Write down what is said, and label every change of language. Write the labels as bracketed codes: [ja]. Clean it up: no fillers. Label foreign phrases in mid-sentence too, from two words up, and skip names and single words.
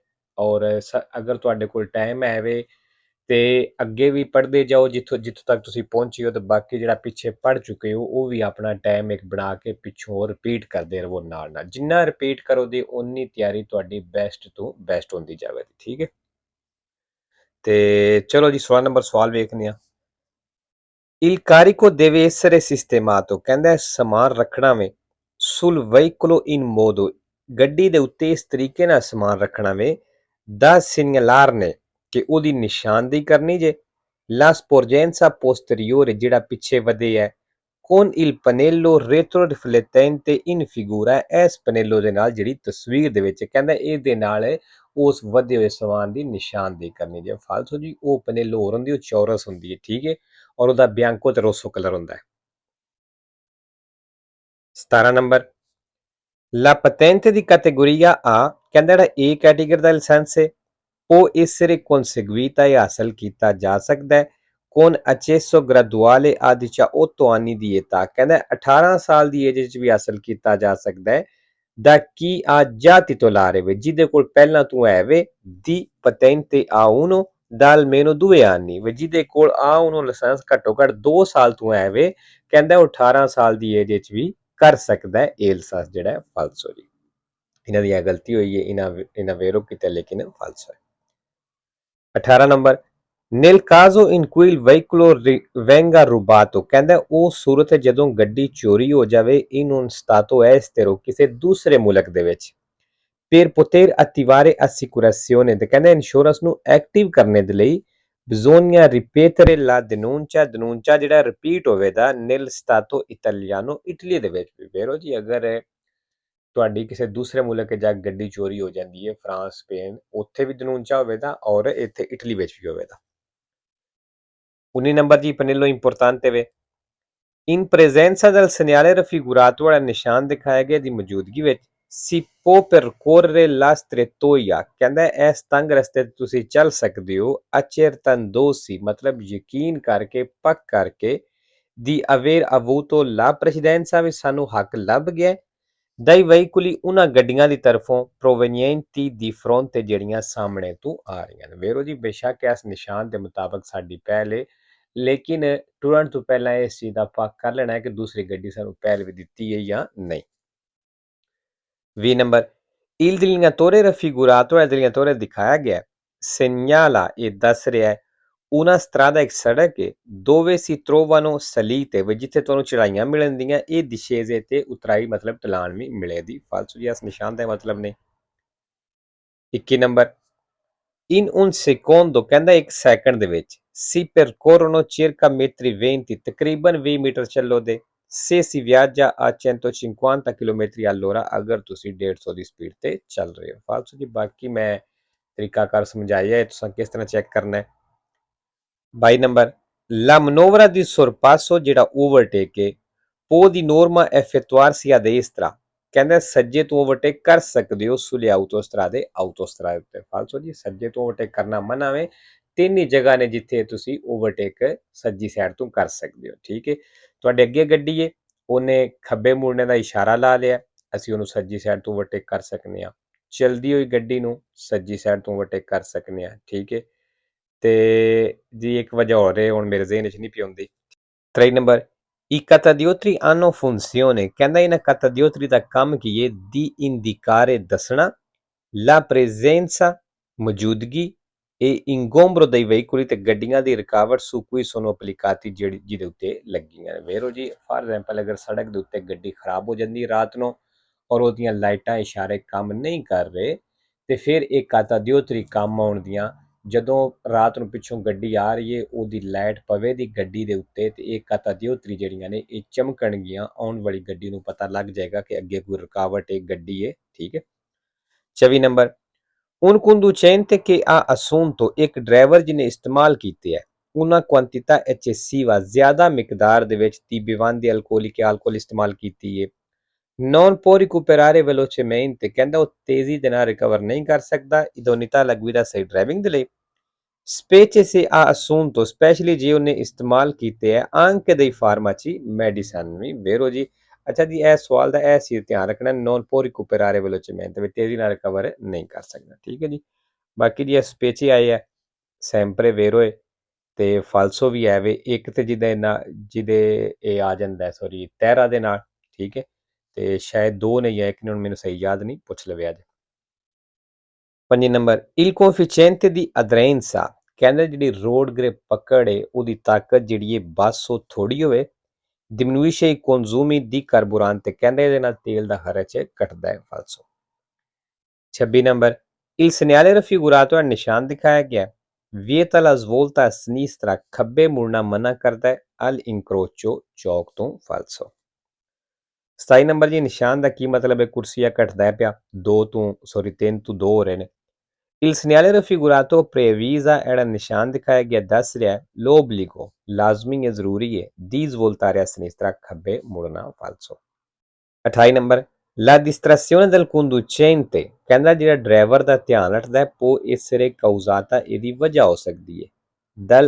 [pa] ਔਰ ਅਗਰ ਤੁਹਾਡੇ ਕੋਲ ਟਾਈਮ ਹੈ ਤੇ ਅੱਗੇ ਵੀ ਪੜ੍ਹਦੇ ਜਾਓ ਜਿੱਥੋਂ ਤੱਕ ਤੁਸੀਂ ਪਹੁੰਚੇ ਹੋ, ਤੇ ਬਾਕੀ ਜਿਹੜਾ ਪਿੱਛੇ ਪੜ੍ਹ ਚੁੱਕੇ ਹੋ ਉਹ ਵੀ ਆਪਣਾ ਟਾਈਮ ਇੱਕ ਬਣਾ ਕੇ ਪਿੱਛੋਂ ਰਿਪੀਟ ਕਰਦੇ ਰਹੋ। ਨਾਲ ਨਾਲ ਜਿੰਨਾ ਰਿਪੀਟ ਕਰੋਗੇ ਉਨੀ ਤਿਆਰੀ ਤੁਹਾਡੀ ਬੈਸਟ ਤੋਂ ਬੈਸਟ ਹੁੰਦੀ ਜਾਵੇਗੀ। ਠੀਕ ਹੈ। ਤੇ ਚਲੋ ਜੀ ਸਵਾਲ ਵੇਖਦੇ ਹਾਂ। [it] Il carico deve essere sistemato, [pa] ਕਹਿੰਦਾ ਸਮਾਨ ਰੱਖਣਾ ਵੇ [it] sul veicolo in modo, [pa] ਗੱਡੀ ਦੇ ਉੱਤੇ ਇਸ ਤਰੀਕੇ ਨਾਲ ਸਮਾਨ ਰੱਖਣਾ ਵੇ [it] da segnalare [pa] ਕਿ ਉਹਦੀ ਨਿਸ਼ਾਨਦੇਹੀ ਕਰਨੀ ਜੇ [it] la sporgenza posteriore [pa] ਜਿਹੜਾ ਪਿੱਛੇ ਵਧੇ ਹੈ [it] con il pannello retroriflettente in figura, [pa] ਇਸ ਪਨੇਲੋ ਦੇ ਨਾਲ ਜਿਹੜੀ ਤਸਵੀਰ ਦੇ ਵਿੱਚ ਕਹਿੰਦਾ ਇਹਦੇ ਨਾਲ ਉਸ ਵਧੇ ਹੋਏ ਸਮਾਨ ਦੀ ਨਿਸ਼ਾਨਦੇਹੀ ਕਰਨੀ ਜੇ। ਫਾਲਤੂ ਜੀ ਉਹ ਪਨੇਲੋ ਹੋਰ ਹੁੰਦੀ, ਉਹ ਚੌਰਸ ਹੁੰਦੀ ਹੈ। ਠੀਕ ਹੈ। ਔਰ ਉਹਦਾ ਬਿਆੰਕੋ ਤੇ ਰੋਸੋ ਕਲਰ ਹੁੰਦਾ ਹੈ। [it] 17 ਨੰਬਰ La patente di categoria A, [pa] ਕਹਿੰਦਾ ਜਿਹੜਾ A ਕੈਟੇਗਰੀ ਦਾ ਲਾਇਸੈਂਸ ਹੈ ਉਹ [it] essere conseguita e [pa] ਹਾਸਲ ਕੀਤਾ ਜਾ ਸਕਦਾ ਹੈ [it] con accesso graduale a 18 anni di età, [pa] ਕਹਿੰਦਾ 18 ਸਾਲ ਦੀ ਏਜ ਵਿੱਚ ਵੀ ਹਾਸਲ ਕੀਤਾ ਜਾ ਸਕਦਾ ਹੈ [it] da chi ha già titolare [pa] ਵੇ ਜਿਹਦੇ ਕੋਲ ਪਹਿਲਾਂ ਤੋਂ ਹੈ ਵੇ [it] di patente A1 da almeno 2 anni [pa] ਵੇ ਜਿਹਦੇ ਕੋਲ A1 ਲਾਇਸੈਂਸ ਘੱਟੋ ਘੱਟ 2 ਸਾਲ ਤੋਂ ਹੈ ਵੇ। ਕਹਿੰਦਾ ਉਹ 18 ਸਾਲ ਦੀ ਏਜ ਵਿੱਚ ਵੀ ਕਰ ਸਕਦਾ ਹੈ ਇਹ ਲਾਇਸੈਂਸ ਜਿਹੜਾ ਹੈ ਫਾਲਸੋ ਜੀ। ਇਹਨਾਂ ਦੀ ਗਲਤੀ ਹੋਈ ਹੈ, ਇਹਨਾਂ ਵੇਰੋ ਕੀਤਾ ਲੇਕਿਨ ਫਾਲਸੋ ਹੈ। [it] 18 ਨੰਬਰ nel caso in cui il veicolo venga rubato, [pa] ਕਹਿੰਦਾ ਉਹ ਸੂਰਤ ਜਦੋਂ ਗੱਡੀ ਚੋਰੀ ਹੋ ਜਾਵੇ [it] in un stato estero, [pa] ਕਿਸੇ ਦੂਸਰੇ ਮੁਲਕ ਦੇ ਵਿੱਚ [it] per poter attivare assicurazione, [pa] ਤੇ ਕਹਿੰਦਾ ਇੰਸ਼ੋਰੈਂਸ ਨੂੰ ਐਕਟਿਵ ਕਰਨੇ ਦੇ ਲਈ [it] bisogna ripetere la denuncia [pa] ਜਿਹੜਾ ਰਿਪੀਟ ਹੋਵੇਗਾ [it] nel stato italiano, [pa] ਇਟਲੀ ਦੇ ਵਿੱਚ ਵੀ। ਵੇਰੋ ਜੀ ਅਗਰ ਤੁਹਾਡੀ ਕਿਸੇ ਦੂਸਰੇ ਮੁਲਕ ਜਾ ਕੇ ਗੱਡੀ ਚੋਰੀ ਹੋ ਜਾਂਦੀ ਹੈ, ਫਰਾਂਸ ਸਪੇਨ, ਉੱਥੇ ਵੀ denuncia ਹੋਵੇਗਾ ਔਰ ਇੱਥੇ ਇਟਲੀ ਵਿੱਚ ਵੀ ਹੋਵੇਗਾ। [it] 19 [pa] ਨੰਬਰ ਜੀ [it] pannello importante ਵੇ in presenza del segnale raffigurato, [pa] ਵਾਲਾ ਨਿਸ਼ਾਨ ਦਿਖਾਇਆ ਗਿਆ ਦੀ ਮੌਜੂਦਗੀ ਵਿੱਚ [it] si può percorrere la strettoia, [pa] ਕਹਿੰਦਾ ਇਸ ਤੰਗ ਰਸਤੇ ਤੇ ਤੁਸੀਂ ਚੱਲ ਸਕਦੇ ਹੋ accertandosi, ਮਤਲਬ ਯਕੀਨ ਕਰਕੇ ਪੱਕ ਕਰਕੇ [it] di aver avuto la precedenza, [pa] ਵੀ ਸਾਨੂੰ ਹੱਕ ਲੱਭ ਗਿਆ [it] dai veicoli, [pa] ਉਹਨਾਂ ਗੱਡੀਆਂ ਦੀ ਤਰਫੋਂ [it] provenienti di fronte, [pa] ਜਿਹੜੀਆਂ ਸਾਹਮਣੇ ਤੋਂ ਆ ਰਹੀਆਂ ਨੇ। ਵੇਰੋ ਜੀ ਬੇਸ਼ੱਕ ਇਸ ਨਿਸ਼ਾਨ ਦੇ ਮੁਤਾਬਕ ਸਾਡੀ ਪਹਿਲ ਹੈ, ਲੇਕਿਨ ਟੁਰਨ ਤੋਂ ਪਹਿਲਾਂ ਇਸ ਚੀਜ਼ ਦਾ ਪੱਕ ਕਰ ਲੈਣਾ ਹੈ ਕਿ ਦੂਸਰੀ ਗੱਡੀ ਸਾਨੂੰ ਪਹਿਲ ਵੀ ਦਿੱਤੀ ਹੈ ਜਾਂ ਨਹੀਂ। [it] 20 ਨੰਬਰ il delineatore raffigurato, il delineatore [pa] ਦਿਖਾਇਆ ਗਿਆ [it] segnala, [pa] ਇਹ ਦੱਸ ਰਿਹਾ ਹੈ [it] una strada, [pa] ਇੱਕ ਸੜਕ ਹੈ [it] dove si trovano salite, [pa] ਜਿੱਥੇ ਤੁਹਾਨੂੰ ਚੜਾਈਆਂ ਮਿਲਣਦੀਆਂ ਇਹ discese ਤੇ ਉਤਰਾਈ ਮਤਲਬ ਢਲਾਨ ਵੀ ਮਿਲੇਗੀ। ਫਾਲਤੂ ਜੀ ਇਸ ਨਿਸ਼ਾਨ ਦਾ ਮਤਲਬ ਨਹੀਂ। 21 ਨੰਬਰ [it] in un secondo, [pa] ਕਹਿੰਦਾ ਇੱਕ ਸੈਕਿੰਡ ਦੇ ਵਿੱਚ [it] si percorrono circa metri 20, [pa] ਤਕਰੀਬਨ 20 ਮੀਟਰ ਚੱਲੋ ਦੇ [it] se si viaggia a 150 km all'ora, [pa] ਅਗਰ ਤੁਸੀਂ 150 ਦੀ ਸਪੀਡ ਤੇ ਚੱਲ ਰਹੇ ਹੋ। ਫਾਲਤੂ ਜੀ ਬਾਕੀ ਮੈਂ ਤਰੀਕਾਕਾਰ ਸਮਝਾਇਆ ਹੈ, ਤੁਸੀਂ ਕਿਸ ਤਰ੍ਹਾਂ ਚੈੱਕ ਕਰਨਾ ਹੈ। [it] 22 ਨੰਬਰ la manovra di sorpasso, [pa] ਜਿਹੜਾ ਓਵਰਟੇਕ ਹੈ [it] può di norma effettuarsi a destra, [pa] ਕਹਿੰਦਾ ਸੱਜੇ ਤੋਂ ਓਵਰਟੇਕ ਕਰ ਸਕਦੇ ਹੋ [it] sulle autostrade, [pa] autostrade ਉੱਤੇ। ਫਾਲਤੂ ਜੀ ਸੱਜੇ ਤੋਂ ਓਵਰਟੇਕ ਕਰਨਾ ਮਨਾ ਵੇ। ਤਿੰਨ ਹੀ ਜਗ੍ਹਾ ਨੇ ਜਿੱਥੇ ਤੁਸੀਂ ਓਵਰਟੇਕ ਸੱਜੀ ਸਾਈਡ ਤੋਂ ਕਰ ਸਕਦੇ ਹੋ। ਠੀਕ ਹੈ। ਤੁਹਾਡੇ ਅੱਗੇ ਗੱਡੀ ਹੈ, ਉਹਨੇ ਖੱਬੇ ਮੁੜਨੇ ਦਾ ਇਸ਼ਾਰਾ ਲਾ ਲਿਆ, ਅਸੀਂ ਉਹਨੂੰ ਸੱਜੀ ਸਾਈਡ ਤੋਂ ਓਵਰਟੇਕ ਕਰ ਸਕਦੇ ਹਾਂ। ਚਲਦੀ ਹੋਈ ਗੱਡੀ ਨੂੰ ਸੱਜੀ ਸਾਈਡ ਤੋਂ ਓਵਰਟੇਕ ਕਰ ਸਕਦੇ ਹਾਂ। ਠੀਕ ਹੈ। ਤੇ ਜੀ ਇੱਕ ਵਜ੍ਹਾ ਹੋਰ ਹੈ, ਹੁਣ ਮੇਰੇ ਜ਼ਿਹਨ 'ਚ ਨਹੀਂ ਪਈ ਆਉਂਦੀ। [it] 3 ਨੰਬਰ i catadiotri hanno funzione, [pa] ਕਹਿੰਦਾ ਇਹਨਾਂ catadiotri ਦਾ ਕੰਮ ਕੀ ਹੈ [it] di indicare, [pa] ਦੱਸਣਾ [it] la presenza, [pa] ਮੌਜੂਦਗੀ [it] E ingombro dei veicoli [pa] ਤੇ ਗੱਡੀਆਂ ਦੀ ਰੁਕਾਵਟ [it] su cui sono applicati [pa] ਜਿਹੜੀ ਜਿਹਦੇ ਉੱਤੇ ਲੱਗੀਆਂ ਨੇ ਵੇਰੋ ਜੀ [en] for example [pa] ਅਗਰ ਸੜਕ ਦੇ ਉੱਤੇ ਗੱਡੀ ਖਰਾਬ ਹੋ ਜਾਂਦੀ ਹੈ ਰਾਤ ਨੂੰ ਔਰ ਉਹਦੀਆਂ ਲਾਈਟਾਂ ਇਸ਼ਾਰੇ ਕੰਮ ਨਹੀਂ ਕਰ ਰਹੇ ਤੇ ਫਿਰ ਇਹ ਕਾਤਾ ਦਿਓਤਰੀ ਕੰਮ ਆਉਣ ਦੀਆਂ ਜਦੋਂ ਰਾਤ ਨੂੰ ਪਿੱਛੋਂ ਗੱਡੀ ਆ ਰਹੀ ਹੈ ਉਹਦੀ ਲਾਈਟ ਪਵੇ ਦੀ ਗੱਡੀ ਦੇ ਉੱਤੇ ਤੇ ਇਹ ਕਾਤਾ ਦਿਓਤਰੀ ਜਿਹੜੀਆਂ ਨੇ ਇਹ ਚਮਕਣਗੀਆਂ ਆਉਣ ਵਾਲੀ ਗੱਡੀ ਨੂੰ ਪਤਾ ਲੱਗ ਜਾਏਗਾ ਕਿ ਅੱਗੇ ਕੋਈ ਰੁਕਾਵਟ ਹੈ ਗੱਡੀ ਹੈ ਠੀਕ ਹੈ 24 ਨੰਬਰ [it] Un conducente che ha assunto [pa] ਇੱਕ ਡਰਾਈਵਰ ਜਿਹਨੇ ਇਸਤੇਮਾਲ ਕੀਤੇ ਹੈ [it] una quantità eccessiva [pa] ਜ਼ਿਆਦਾ ਮਿਕਦਾਰ ਦੇ ਵਿੱਚ ਦੀ [it] bevande alcoliche alcol [pa] ਇਸਤੇਮਾਲ ਕੀਤੀ ਹੈ [it] non può recuperare velocemente [pa] ਕਹਿੰਦਾ ਉਹ ਤੇਜ਼ੀ ਦੇ ਨਾਲ ਰਿਕਵਰ ਨਹੀਂ ਕਰ ਸਕਦਾ [it] idoneità alla guida [pa] ਸਹੀ ਡਰਾਈਵਿੰਗ ਦੇ ਲਈ [it] specie se ha assunto [pa] ਸਪੈਸ਼ਲੀ ਜੇ ਉਹਨੇ ਇਸਤੇਮਾਲ ਕੀਤੇ ਹੈ [it] anche dei farmaci medicine [pa] ਵੀ ਵੇਰੋ ਜੀ ਅੱਛਾ ਜੀ ਇਹ ਸਵਾਲ ਦਾ ਇਹ ਸੀ ਧਿਆਨ ਰੱਖਣਾ [it] non può recuperare velocemente [pa] ਵੀ ਤੇਜ਼ੀ ਨਾਲ ਰਿਕਵਰ ਨਹੀਂ ਕਰ ਸਕਦਾ ਠੀਕ ਹੈ ਜੀ ਬਾਕੀ ਜੀ ਇਹ specie ਆਏ ਹੈ [it] sempre vero [pa] ਹੈ ਤੇ ਫਾਲਸੋ ਵੀ ਹੈ ਵੇ ਇੱਕ ਤੇ ਜਿਹਦੇ ਇਹ ਆ ਜਾਂਦਾ ਸੌਰੀ ਤਹਿਰਾ ਦੇ ਨਾਲ ਠੀਕ ਹੈ ਤੇ ਸ਼ਾਇਦ ਦੋ ਨੇ ਜਾਂ ਇੱਕ ਨੇ ਹੁਣ ਮੈਨੂੰ ਸਹੀ ਯਾਦ ਨਹੀਂ ਪੁੱਛ ਲਵੇ ਅੱਜ 5 ਨੰਬਰ [it] il coefficiente di aderenza [pa] ਕਹਿੰਦੇ ਜਿਹੜੀ ਰੋਡ ਗ੍ਰਿਪ ਪਕੜ ਹੈ ਉਹਦੀ ਤਾਕਤ ਜਿਹੜੀ ਹੈ ਬਸ ਉਹ ਥੋੜੀ ਹੋਵੇ [it] diminuisce i consumi di carburante [pa] ਕਹਿੰਦੇ ਇਹਦੇ ਨਾਲ ਤੇਲ ਦਾ ਖਰਚ ਘਟਦਾ ਹੈ ਫਾਲਸੋ 26 ਨੰਬਰ [it] il segnale raffigurato [pa] ਹੈ ਨਿਸ਼ਾਨ ਦਿਖਾਇਆ ਗਿਆ [it] vieta la svolta a sinistra [pa] ਖੱਬੇ ਮੁੜਨਾ ਮਨਾ ਕਰਦਾ ਹੈ [it] al incrocio [pa] ਚੌਕ ਤੋਂ ਫਾਲਸੋ 27 ਨੰਬਰ ਜੀ ਨਿਸ਼ਾਨ ਦਾ ਕੀ ਮਤਲਬ ਹੈ ਕੁਰਸੀਆ ਘਟਦਾ ਪਿਆ 3 ਤੋਂ 2 ਹੋ ਰਹੇ ਨੇ [it] il segnale raffigurato previsa [pa] ਜਿਹੜਾ ਨਿਸ਼ਾਨ ਦਿਖਾਇਆ ਗਿਆ ਦੱਸ ਰਿਹਾ ਹੈ l'obbligo ਲਾਜ਼ਮੀ ਹੈ ਜ਼ਰੂਰੀ ਹੈ [it] di svoltare a sinistra [pa] ਖੱਬੇ ਮੁੜਨਾ ਫਾਲਸੋ 28 ਨੰਬਰ [it] la distrazione del conducente [pa] ਕਹਿੰਦਾ ਜਿਹੜਾ ਡਰਾਈਵਰ ਦਾ ਧਿਆਨ ਰੱਖਦਾ ਹੈ [it] può essere causata [pa] ਇਹਦੀ ਵਜ੍ਹਾ ਹੋ ਸਕਦੀ ਹੈ dal